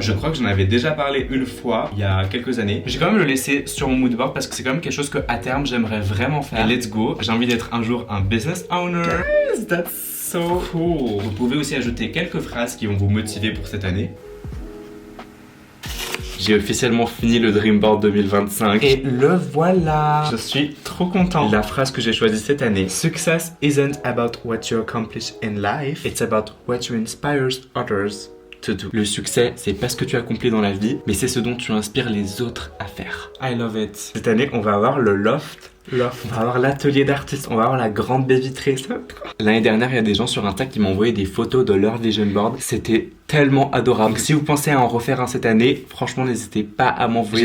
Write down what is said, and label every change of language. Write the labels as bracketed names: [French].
[French] Je crois que j'en avais déjà parlé une fois, il y a quelques années. J'ai quand même le laissé sur mon moodboard parce que c'est quand même quelque chose que à terme j'aimerais vraiment faire. Et [English] let's go, [French] j'ai envie d'être un jour un business owner. [English] Guys, that's so cool. [French] Vous pouvez aussi ajouter quelques phrases qui vont vous motiver pour cette année. J'ai officiellement fini le Dream Board 2025 et le voilà. Je suis trop content. La phrase que j'ai choisie cette année: [English] Success isn't about what you accomplish in life, it's about what you inspire others to do. [French] Le succès, c'est pas ce que tu accomplis dans la vie, mais c'est ce dont tu inspires les autres à faire. [English] I love it. [French] Cette année, on va avoir le loft. On va avoir l'atelier d'artistes, on va avoir la grande baie vitrée. L'année dernière, il y a des gens sur Insta qui m'ont envoyé des photos de leur vision board. C'était tellement adorable. Donc, si vous pensez à en refaire un cette année, franchement, n'hésitez pas à m'envoyer.